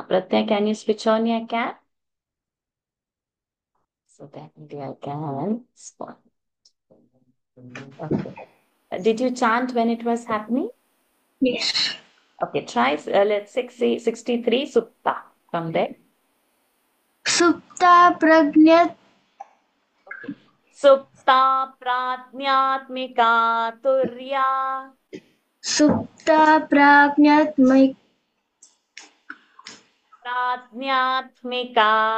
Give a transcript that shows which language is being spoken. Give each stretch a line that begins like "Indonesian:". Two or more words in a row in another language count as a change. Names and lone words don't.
English: Pratya, can you switch on your cam? So that maybe I can spot. Okay. Did you chant when it was happening? Yes. Okay, try let's 63 Supta from there. Supta Pragnat Supta Pratnyatmika Turya Supta Pragnatmik Pratnyatmika